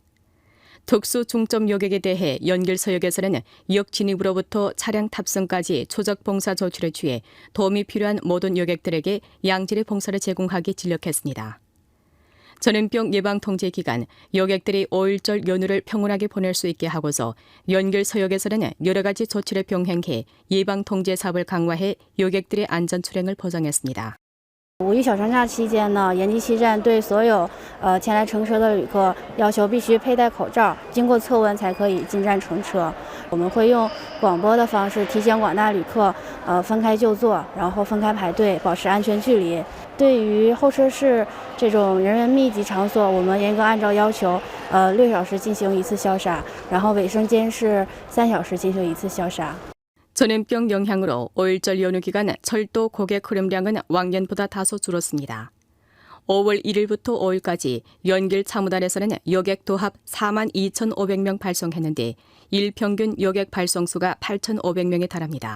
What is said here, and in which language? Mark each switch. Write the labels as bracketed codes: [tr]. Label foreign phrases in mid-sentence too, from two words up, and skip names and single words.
[ko] 특수 중점 여객에 대해 연길 서역에서는 역 진입으로부터 차량 탑승까지 초적 봉사 조치를 취해 도움이 필요한 모든 여객들에게 양질의 봉사를 제공하기 진력했습니다. 전염병 예방 통제 기간 여객들이 5일절 연휴를 평온하게 보낼 수 있게 하고서 연길 서역에서는 여러 가지 조치를 병행해 예방 통제 사업을 강화해 여객들의 안전 출행을 보장했습니다. [zh] 五一小长假期间呢，延吉西站对所有前来乘车的旅客要求必须佩戴口罩，经过测温才可以进站乘车。我们会用广播的方式提醒广大旅客分开就坐，然后分开排队，保持安全距离。对于候车室这种人员密集场所，我们严格按照要求，6小时进行一次消杀，然后卫生间是3小时进行一次消杀。 [ko] 전염병 영향으로 5일절 연휴 기간 철도 고객 흐름량은 왕년보다 다소 줄었습니다. 5월 1일부터 5일까지 연길 참호단에서는 여객 도합 42,500명 발송했는데 일평균 여객 발송수가 8,500명에 달합니다.